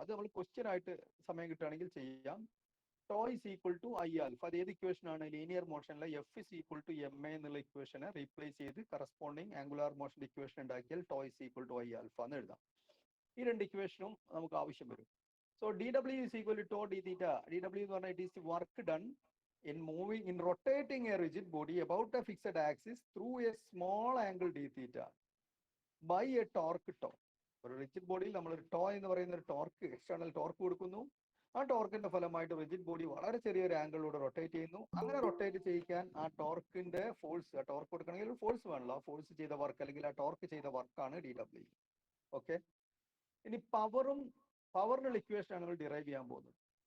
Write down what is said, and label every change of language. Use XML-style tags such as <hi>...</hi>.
<ml>അത് നമ്മൾ ക്വസ്റ്റ്യൻ ആയിട്ട് സമയം കിട്ടുകയാണെങ്കിൽ ചെയ്യാം.</ml> <en>Tau is equal to I alpha.</en> <ml>അത് ഏത് ഇക്വേഷൻ ആണ്? Linear മോഷനിലെ F is equal to M A എന്നുള്ള ഇക്വേഷനെ റീപ്ലേസ് ചെയ്ത് കറസ്പോണ്ടിങ് ആംഗുലാർ മോഷൻ ഇക്വേഷൻ ഉണ്ടാക്കിയാൽ to is equal to I alpha എന്ന് എഴുതാം. ഈ രണ്ട് ഇക്വേഷനും നമുക്ക് ആവശ്യം വരും.</ml> <en>So D W is equal to to D theta.</en> <ml>D W എന്ന് പറഞ്ഞാൽ</ml> <en>It is work done in rotating a rigid body about a fixed axis through a small angle d theta by a torque tau.</en> <ml>ഒരു rigid ബോഡിയിൽ നമ്മൾ ഒരു to എന്ന് പറയുന്ന ഒരു torque, external torque കൊടുക്കുന്നു. ആ ടോർക്കിന്റെ ഫലമായിട്ട് റിജിഡ് ബോഡി വളരെ ചെറിയൊരു ആംഗിളിലൂടെ റൊട്ടേറ്റ് ചെയ്യുന്നു. അങ്ങനെ റൊട്ടേറ്റ് ചെയ്യിക്കാൻ ആ ടോർക്കിന്റെ ഫോഴ്സ്, ആ ടോർക്ക് കൊടുക്കണമെങ്കിൽ ഒരു ഫോഴ്സ് വേണമല്ലോ. ആ ഫോഴ്സ് ചെയ്ത വർക്ക് അല്ലെങ്കിൽ ആ ടോർക്ക് ചെയ്ത വർക്കാണ് ഡി ഡബ്ല്യു. ഓക്കെ, ഇനി പവറിനുള്ള ഇക്വേഷൻ ആണ് നമ്മൾ ഡിറൈവ് ചെയ്യാൻ പോകുന്നത്.</ml>